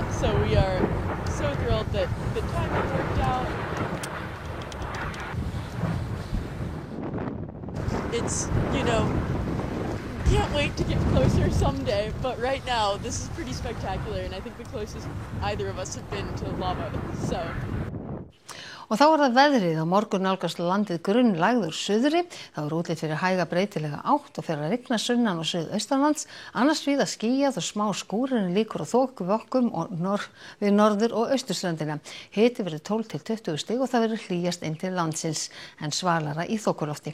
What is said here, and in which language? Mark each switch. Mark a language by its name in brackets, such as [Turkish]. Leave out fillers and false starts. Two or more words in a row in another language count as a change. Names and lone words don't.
[English] So we are so thrilled that the timing worked out. It's, can't wait to get closer someday, but right now this is pretty spectacular and I think the closest either of us have been to lava, so. [Icelandic] Og þá það veðrið. Á morgun nálgast landið grunnlægður suðri. Það útlit fyrir hæga breytilega átt og fer að rigna sunnan og suðaustanlands. Annars víða skýjað og smá skúrir en líkur á þokuvokum við norður- og austurströndina. Hiti verður 12 til 20 stig og það verður hlýjast inn til landsins en svalara í þokulofti.